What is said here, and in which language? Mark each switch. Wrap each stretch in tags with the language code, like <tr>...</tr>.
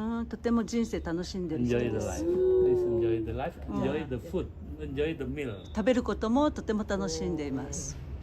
<ja>とても人生楽しんでる人です。</ja> <en>Enjoy the life, enjoy the food, enjoy the meal.</en> <ja>食べることもとても楽しんでいます。</ja>